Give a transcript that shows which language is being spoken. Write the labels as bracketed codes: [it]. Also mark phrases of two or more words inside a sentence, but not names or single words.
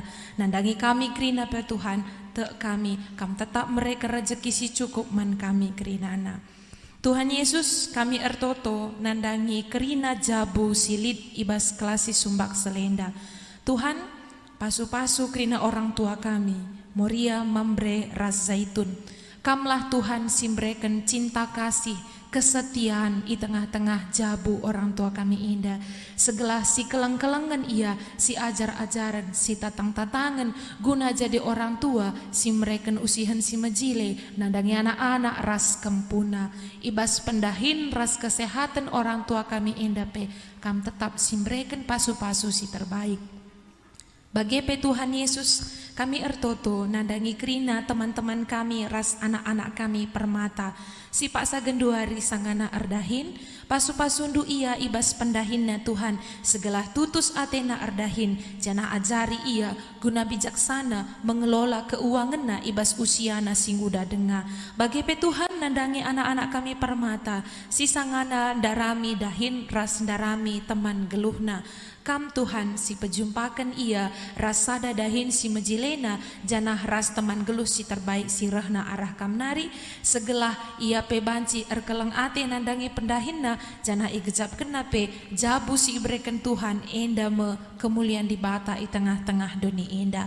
[btx] Nandangi kami kerana pe Tuhan te kami kam tetap mereka rezeki si cukup man kami kerinana. Tuhan Yesus kami ertoto nandangi kerina jabu silit ibas kelasi sumbak selenda. Tuhan pasu-pasu kerina orang tua kami, Moria mambre ras zaitun. Kamlah Tuhan simbreken cinta kasih, kesetiaan [id] di tengah-tengah [btx] jabu orang tua kami indah. Segelah si keleng-kelengan ia, si ajar-ajaran, si tatang-tatangan, guna jadi orang tua, si mereken usihan si majile, nandangi anak-anak ras kempuna. Ibas pendahin ras kesehatan orang tua kami indah pe, kam tetap si mereken pasu-pasu si terbaik. Bagi Tuhan Yesus, kami ertoto nandangi kerina teman-teman kami ras anak-anak kami permata. Si Pak Sagenduari sangana erdahin, pasu-pasundu ia ibas pendahinna Tuhan. Segelah tutus atena erdahin, jana ajari ia guna bijaksana mengelola keuanganna ibas usiana singguda denga. Bagi Tuhan nandangi anak-anak kami permata, si sangana darami dahin ras darami teman geluhna. Kam Tuhan si pejumpakan ia rasada dahin si mejilena janah ras teman geluh si terbaik si rehna arah kamnari segelah ia pe banci erkeleng ate nandangi pendahinna janah igejap kena pe jabu si ibrekan Tuhan enda me kemuliaan di bata i tengah-tengah dunia enda.